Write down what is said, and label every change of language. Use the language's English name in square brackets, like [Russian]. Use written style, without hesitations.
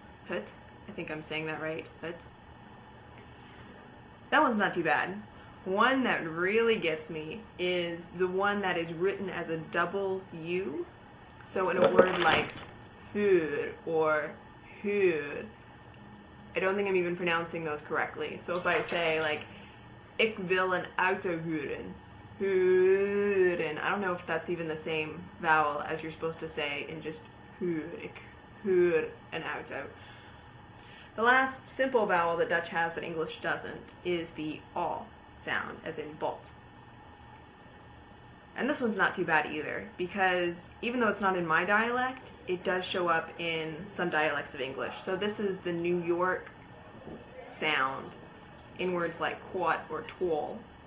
[English] I think I'm saying that right. Hut. That one's not too bad. One that really gets me is the one that is written as a double U. So in a word like food or hood, I don't think I'm even pronouncing those correctly. So if I say like, [Dutch] ik wil een auto huren, huren, [English] I don't know if that's even the same vowel as you're supposed to say in just huur, [Dutch] ik huur een auto. [English] The last simple vowel that Dutch has that English doesn't is the aw sound, as in bolt. And this one's not too bad either, because even though it's not in my dialect, it does show up in some dialects of English. So this is the New York sound in words like quat or twal.